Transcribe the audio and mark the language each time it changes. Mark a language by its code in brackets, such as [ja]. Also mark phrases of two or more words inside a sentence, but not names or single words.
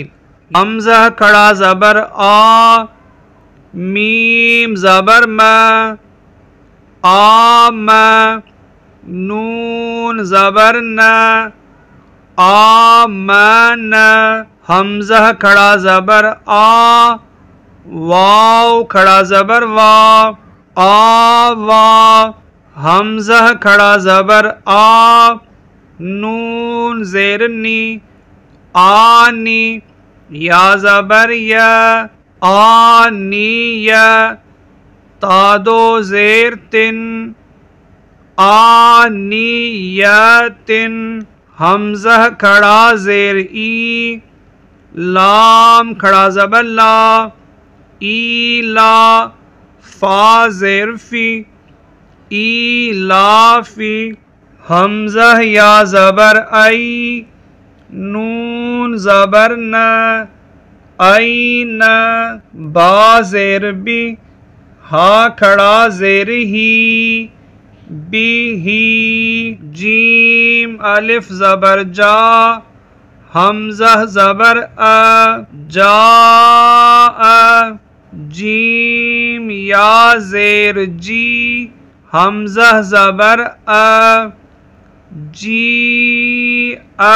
[ur] حمزہ کھڑا زبر آ، میم زبر ما، آم، نون زبر نا، آمن۔ حمزہ کھڑا زبر آ، واو کھڑا زبر وا، آوا۔ حمزہ کھڑا زبر آ، نون زیر نی، آنی۔ یا زبر یا، آنی یا۔ تا دو زیر تن، آنی یا تن۔ حمزہ کھڑا زیر ای، لام کھڑا زبر لا، ای لا۔ فا زیر فی، ای لا فی۔ حمزہ یا زبر ای، نون زبر نا، این۔ با زیر بی، ہا کھڑا زیر ہی، بی ہی۔ جیم الف زبر جا، حمزہ زبر ا، جا۔ جیم یا زیر جی، حمزہ زبر ا، جی ا۔